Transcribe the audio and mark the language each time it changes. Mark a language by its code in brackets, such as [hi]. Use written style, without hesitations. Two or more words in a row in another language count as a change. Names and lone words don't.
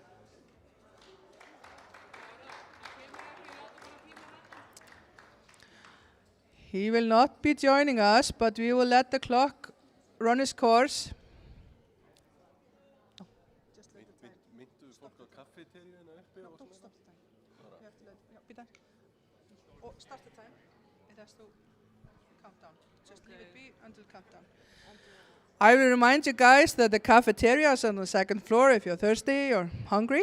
[en] He will not be joining us, but we will let the clock run its course. [is] Mynduðu fólk á kaffeteríuna uppi og svona? [en] Start the time. It has to count down. Just leave it be until countdown. I will remind you guys that the cafeteria is on the second floor if you're thirsty or hungry.